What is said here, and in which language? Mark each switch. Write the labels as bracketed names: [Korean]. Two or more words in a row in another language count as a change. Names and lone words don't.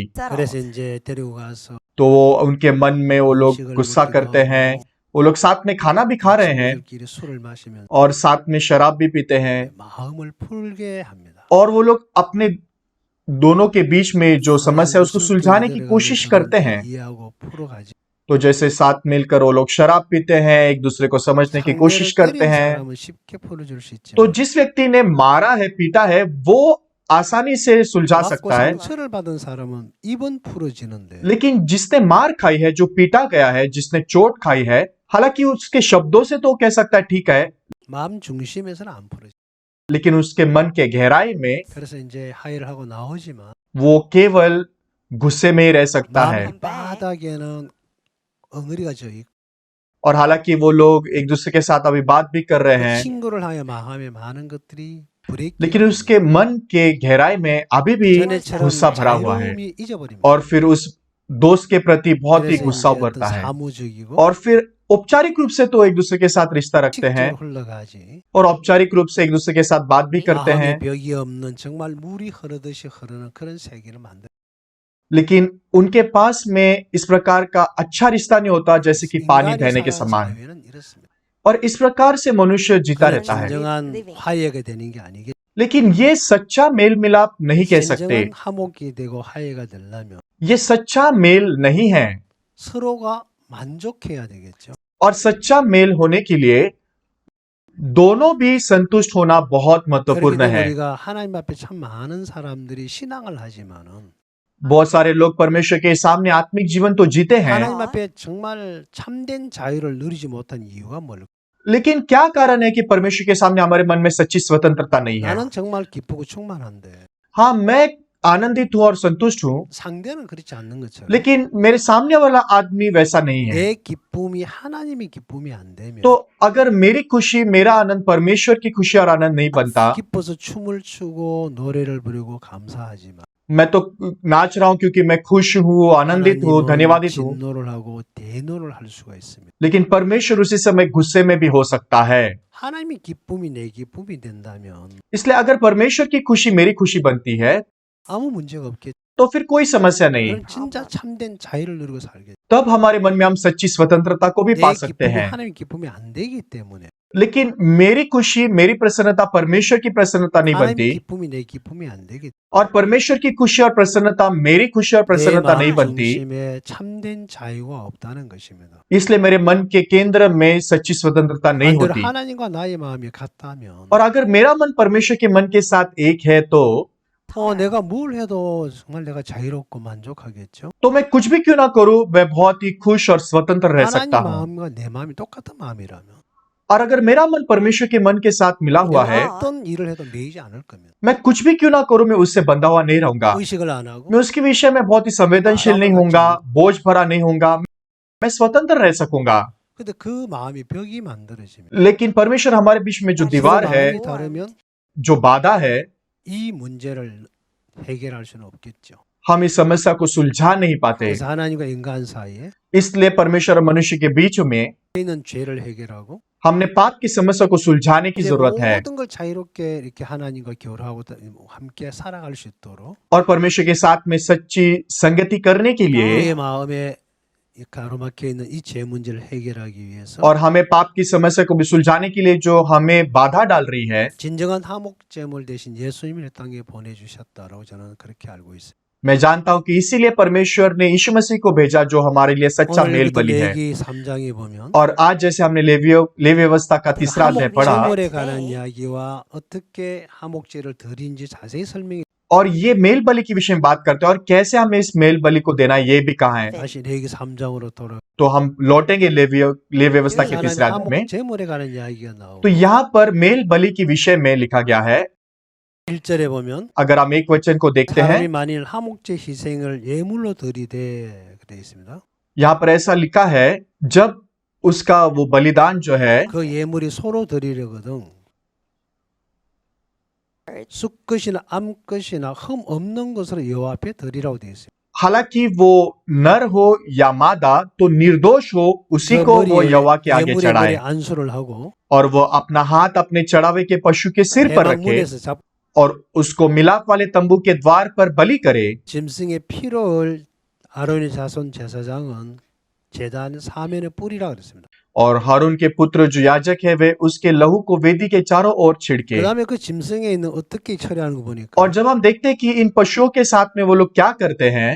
[Korean] 그래서 이제 데리고 가서 [Hindi] तो उनके मन में वो लोग गुस्सा करते हैं, वो लोग साथ में खाना भी खा रहे हैं [Korean] 친구들끼리 술을 마시면 [Hindi] और साथ में शराब भी पीते हैं, [Korean] 마음을 풀게 합니다. [Hindi] और वो लोग अपने दोनों के बीच में जो समस्या है उसको सुलझाने की कोशिश करते हैं। [Korean] 이해하고 풀어가지. [Hindi] तो जैसे साथ मिलकर वो लोग शराब पीते हैं, एक दूसरे को समझने की कोशिश करते हैं। [Korean] 사람은 쉽게 풀어줄 수 있지만 [Hindi] तो जिस व्यक्ति ने मारा है, पीटा है, वो आसानी से सुलझा [Korean] 맞고 [Hindi] सकता है, [Korean] 상처를 받은 사람은 입은 풀어지는데 [Hindi] लेकिन जिसने मार खाई है, जो पीटा गया है, जिसने चोट खाई है, हालांकि उसके शब्दों से तो कह सकता है ठीक है, [Korean] 마음 중심에서는 안 풀어지. [Hindi] लेकिन उसके मन के गहराई में [Korean] 그래서 이제 화해를 하고 나오지만 [Hindi] वो केवल गुस्से में ही रह सकता है। [Korean] 마음 바닥에는 엉어리가 져 있고 [Hindi] और हालांकि वो लोग एक दूसरे के साथ अभी बात भी कर रहे हैं, [Korean] 친구를 향해 마음에 많은 것들이 브레이크. [Hindi] लेकिन उसके मन के गहराई में अभी भी [Korean] 전에처럼 [Hindi] गुस्सा भरा हुआ है, [Korean] 자유로움이 잊어버립니다. [Hindi] और फिर उस दोस्त के प्रति बहुत ही [Korean] 그래서 [Hindi] गुस्सा [Korean] 이제 어떤 [Hindi] उभरता है, [Korean] 사무적이고 [Hindi] और फिर औपचारिक रूप से तो एक दूसरे के साथ रिश्ता रखते हैं, [Korean] 직접으로 흘러가지. [Hindi] और औपचारिक रूप से एक दूसरे के साथ बात भी करते [Korean] 마음에 [Hindi] हैं, [Korean] 벽이 없는 정말 물이 흐르듯이 흐르는 그런 세계를 만들. [Hindi] लेकिन उनके पास में इस प्रकार का अच्छा रिश्ता नहीं होता जैसे कि पानी [Korean] 인간이 [Hindi] बहने के [Korean] 살아가는 [Hindi] समान। [Korean] 사회는 이렇습니다. [Hindi] और इस प्रकार से मनुष्य जीता [Korean] 그건 [Hindi] रहता है, [Korean] 진정한 화해가 되는 게 아니겠. [Hindi] लेकिन ये सच्चा मेल मिलाप नहीं कह सकते। [Korean] 진정한 화목이 되고 화해가 되려면 [Hindi] ये सच्चा मेल नहीं है। [Korean] 서로가 만족해야 되겠죠. [Hindi] और सच्चा मेल होने के लिए दोनों भी संतुष्ट होना बहुत [Korean] 그렇기 [Hindi] महत्वपूर्ण [Korean] 때문에 [Hindi] है। [Korean] 우리가 하나님 앞에 참 많은 사람들이 신앙을 하지만은 [Hindi] बहुत सारे लोग परमेश्वर के सामने आत्मिक जीवन तो जीते हैं, [Korean] 하나님 앞에 정말 참된 자유를 누리지 못한 이유가 뭘까? [Hindi] लेकिन क्या कारण है कि परमेश्वर के सामने हमारे मन में सच्ची स्वतंत्रता नहीं है? [Korean] 나는 정말 기쁘고 충만한데 [Hindi] हाँ, मैं आनंदित हूं और संतुष्ट हूं, [Korean] 상대는 그렇지 않는 것처럼 [Hindi] लेकिन मेरे सामने वाला आदमी वैसा नहीं है। [Korean] 내 기쁨이 하나님의 기쁨이 안 되면 [Hindi] तो अगर मेरी खुशी, मेरा आनंद परमेश्वर की खुशी और आनंद नहीं बनता, [Korean] 기뻐서 춤을 추고 노래를 부르고 감사하지만 [Hindi] मैं तो नाच रहा हूं क्योंकि मैं खुश हूं, आनंदित हूं, [Korean] 하나님은 [Hindi] धन्यवादित हूं, [Korean] 진노를 하고 대노를 할 수가 있습니다. [Hindi] लेकिन परमेश्वर उसी समय गुस्से में भी हो सकता है। [Korean] 하나님의 기쁨이 내 기쁨이 된다면 [Hindi] इसलिए अगर परमेश्वर की खुशी मेरी खुशी बनती है, [Korean] 아무 문제가 없겠죠. [Hindi] तो फिर कोई समस्या नहीं। [Korean] 그럼 진짜 참된 자유를 누리고 살겠죠. [Hindi] तब हमारे मन में हम सच्ची स्वतंत्रता को भी [Korean] 내 [Hindi] पा सकते [Korean] 기쁨이 [Hindi] हैं। [Korean] 하나님의 기쁨이 안 되기 때문에 [Hindi] लेकिन मेरी खुशी, मेरी प्रसन्नता परमेश्वर की प्रसन्नता नहीं [Korean] 하나님의 [Hindi] बनती, [Korean] 기쁨이 내 기쁨이 안 되기 [Hindi] और परमेश्वर की खुशी और प्रसन्नता मेरी खुशी और [Korean] 내 [Hindi] प्रसन्नता नहीं [Korean] 마음 [Hindi] बनती। [Korean] 중심에 참된 자유가 없다는 것입니다. [Hindi] इसलिए मेरे मन के केंद्र में सच्ची स्वतंत्रता नहीं [Korean] 반대로 [Hindi] होती। [Korean] 하나님과 나의 마음이 같다면 [Hindi] और अगर मेरा मन परमेश्वर के मन के साथ एक है, तो [Korean] 내가 뭘 해도 정말 내가 자유롭고 만족하겠죠. [Hindi] तो मैं कुछ भी क्यों ना करूं, मैं बहुत ही खुश और स्वतंत्र रह [Korean] 하나님 [Hindi] सकता हूं। [Korean] 마음과 내 마음이 똑같은 마음이라면 [Hindi] और अगर मेरा मन परमेश्वर के मन के साथ मिला हुआ है, [Korean] 내가 어떤 일을 해도 매이지 않을 겁니다. [Hindi] मैं कुछ भी क्यों ना करूं, मैं उससे बंधा हुआ नहीं रहूंगा। [Korean] 의식을 안 하고 [Hindi] मैं उसके विषय में बहुत ही संवेदनशील नहीं होऊंगा, बोझ भरा नहीं होऊंगा, मैं स्वतंत्र रह सकूंगा। [Korean] 근데 그 마음이 벽이 만들어지면 [Hindi] लेकिन परमेश्वर हमारे बीच में जो [Korean] 그 [Hindi] दीवार है, [Korean] 마음이 다르면 [Hindi] जो बाधा है, [Korean] 이 문제를 해결할 수는 없겠죠. [Hindi] हम इस समस्या को सुलझा नहीं पाते। [Korean] 그래서 하나님과 인간 사이에 [Hindi] इसलिए परमेश्वर और मनुष्य के बीच में [Korean] 있는 죄를 해결하고 [Hindi] हमने पाप की समस्या को सुलझाने की [Korean] 이제 [Hindi] जरूरत है, [Korean] 모든 걸 자유롭게 이렇게 하나님과 교류하고 함께 살아갈 수 있도록 [Hindi] और परमेश्वर के साथ में सच्ची संगति करने के लिए [Korean] 내 마음에 이 가로막혀 있는 이 죄 문제를 해결하기 위해서 [Hindi] और हमें पाप की समस्या को भी सुलझाने के लिए जो हमें बाधा डाल रही है, [Korean] 진정한 화목제물 대신 예수님을 땅에 보내주셨다라고 저는 그렇게 알고 있어요. [Hindi] मैं जानता हूं कि इसीलिए परमेश्वर ने यीशु मसीह को भेजा, जो हमारे लिए सच्चा [Korean] 오늘 [Hindi] मेल [Korean] 우리도 [Hindi] बलि है। [Korean] 레기 3장에 보면 [Hindi] और आज जैसे हमने लेवी व्यवस्था का तीसरा अध्याय पढ़ा, [Korean] 화목제물에 관한 이야기와 어떻게 화목제를 드린지 자세히 설명해 [Hindi] और ये मेल बलि के विषय में बात करते हैं और कैसे हमें इस मेल बलि को देना है, ये भी कहा है। [Korean] 다시 레기 3장으로 돌아. [Hindi] तो हम लौटेंगे लेवी व्यवस्था के तीसरे अध्याय में। [Korean] 화목제물에 관한 이야기가 나오고 [Hindi] तो यहाँ पर मेल बलि के विषय में लिखा गया है। [Korean] 1절에 보면 [Hindi] अगर हम एक वचन को देखते हैं, [Korean] 사람이 만일 화목제 희생을 예물로 드리되 그래 있습니다. [Hindi] यहाँ पर ऐसा लिखा है, जब उसका वो बलिदान जो है, [Korean] 그 예물이 소로 드리려거든 숫것이나 암것이나 흠 없는 것으로 여호와 앞에 드리라고 되어 있어요. [Hindi] हालांकि वो नर हो या मादा, तो निर्दोष हो, उसी [Korean] 그 [Hindi] को वो यहोवा के आगे [Korean] 예물에 머리에 [Hindi] चढ़ाए, [Korean] 안수를 하고 [Hindi] और वो अपना हाथ अपने चढ़ावे के पशु के सिर पर रखे [Korean] 대방문에서 잡 [Hindi] और उसको मिलाप वाले तंबू के द्वार पर बलि करे। [Korean] 짐승의 피를 아론의 자손 제사장은 제단 사면에 뿌리라 그랬습니다. [Hindi] और हारून के पुत्र जो याजक है, वे उसके लहू को वेदी के चारों ओर छिड़के। [Korean] 그다음에 그 짐승에 있는 어떻게 처리하는 거 보니까 [Hindi] और जब हम देखते हैं कि इन पशुओं के साथ में वो लोग क्या करते हैं,